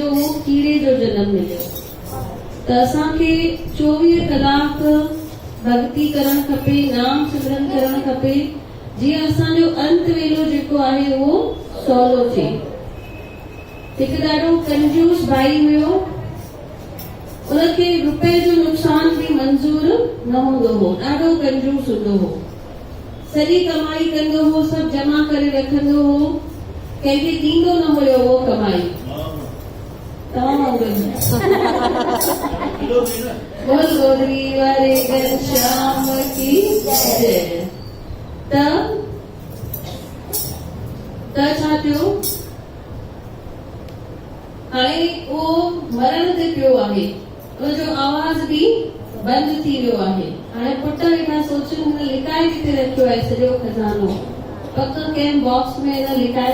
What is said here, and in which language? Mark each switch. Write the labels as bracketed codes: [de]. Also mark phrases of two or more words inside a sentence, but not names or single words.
[sd] उहो कीड़े जो जनम मिलियो त असांखे 24 कलाक भक्ति करणु खपे नाम सिमरन करणु खपे जीअं असांजो अंत वेलो जेको आहे उहो सवलो थिए हिकु ॾाढो कंजूस भाई हुयो उनखे रुपए जो नुक़सान बि मंज़ूर न हूंदो हो ॾाढो कंजूस हूंदो हो सॼी कमाई कंदो हो सभु जमा करे रखंदो हो कंहिंखे ॾींदो न हुयो उहो कमाई बोल गोदरी वारे घनश्याम की जय त छा थियो हाणे उहो मरण ते पियो आहे उनजो आवाज़ बि बंदि थी वियो आहे हाणे पुट वेठा सोचनि हिन लिकाए किथे रखियो आहे सॼो खज़ानो पक कंहिं बॉक्स में हिन लिकाए